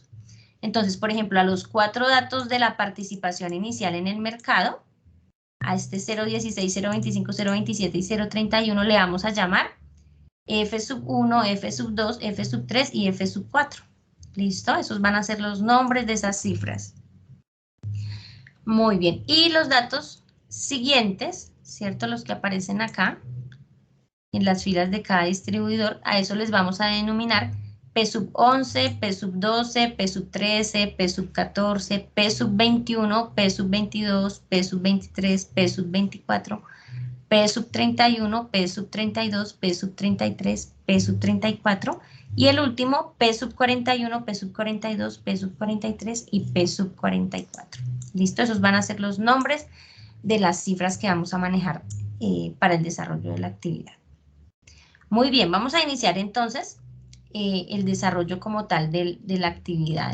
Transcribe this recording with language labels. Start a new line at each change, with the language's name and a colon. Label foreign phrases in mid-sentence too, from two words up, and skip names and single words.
Spanish: Entonces, por ejemplo, a los 4 datos de la participación inicial en el mercado, a este 0.16, 0.25, 0.27 y 0.31 le vamos a llamar F sub 1, F sub 2, F sub 3 y F sub 4. ¿Listo? Esos van a ser los nombres de esas cifras. Muy bien. Y los datos siguientes, ¿cierto? Los que aparecen acá, en las filas de cada distribuidor, a eso les vamos a denominar P sub 11, P sub 12, P sub 13, P sub 14, P sub 21, P sub 22, P sub 23, P sub 24, P sub 31, P sub 32, P sub 33, P sub 34 y el último P sub 41, P sub 42, P sub 43 y P sub 44. ¿Listo? Esos van a ser los nombres de las cifras que vamos a manejar para el desarrollo de la actividad. Muy bien, vamos a iniciar entonces el desarrollo como tal de la actividad.